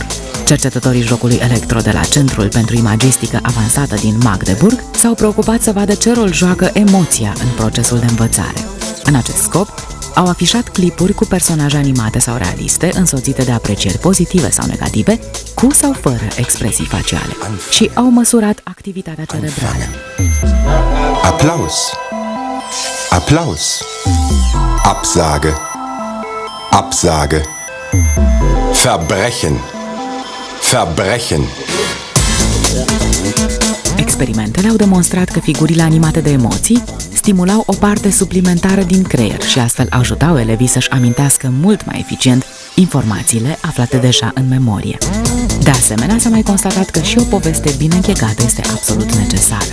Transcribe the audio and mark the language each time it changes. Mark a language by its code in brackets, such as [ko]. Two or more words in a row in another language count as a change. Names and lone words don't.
[ro] Cercetătorii jocului Electro de la Centrul pentru Imagistică Avansată din Magdeburg s-au preocupat să vadă ce rol joacă emoția în procesul de învățare. În acest scop, au afișat clipuri cu personaje animate sau realiste, însoțite de aprecieri pozitive sau negative, cu sau fără expresii faciale, și au măsurat activitatea cerebrală. [de] Applaus. Applaus. Absage. Absage. Verbrechen. Verbrechen. [ro] Experimentele au demonstrat că figurile animate de emoții stimulau o parte suplimentară din creier și astfel ajutau elevii să-și amintească mult mai eficient informațiile aflate deja în memorie. De asemenea, s-a mai constatat că și o poveste bine închegată este absolut necesară.